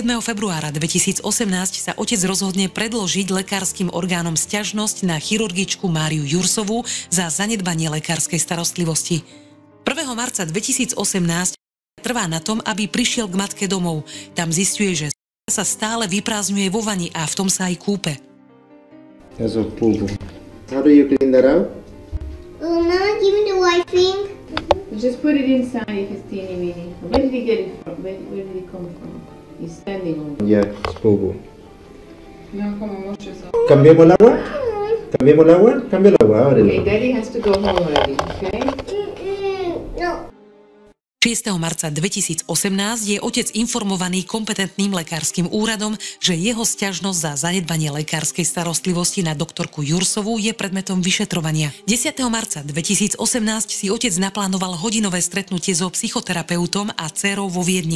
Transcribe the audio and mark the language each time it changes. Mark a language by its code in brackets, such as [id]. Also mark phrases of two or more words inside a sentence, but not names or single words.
[sk] februára 2018 sa otec rozhodne predložiť lekárskym orgánom sťažnosť na chirurgičku Máriu Jursovú za zanedbanie lekárskej starostlivosti. 1. marca 2018 trvá na tom, aby prišiel k matke domov. Tam zisťuje, že sa stále vyprázdňuje vo vani a v tom sa aj kúpe. [en] That's a poo-poo. How do you clean that out? Mama, give me the white thing. Just put it inside if it's teeny weeny. Where did he get it from? Where did he come from? He's standing over. Yeah, it's poo-poo. [es] No, como mucho eso. ¿Cambiamos el agua? ¿Cambiamos el agua? Cambia el agua, ábrelo. [en] Okay, Daddy has to go home already, okay? No. [sk] 6. marca 2018 je otec informovaný kompetentným lekárskym úradom, že jeho sťažnosť za zanedbanie lekárskej starostlivosti na doktorku Jursovú je predmetom vyšetrovania. 10. marca 2018 si otec naplánoval hodinové stretnutie so psychoterapeutom a dcérou vo Viedni.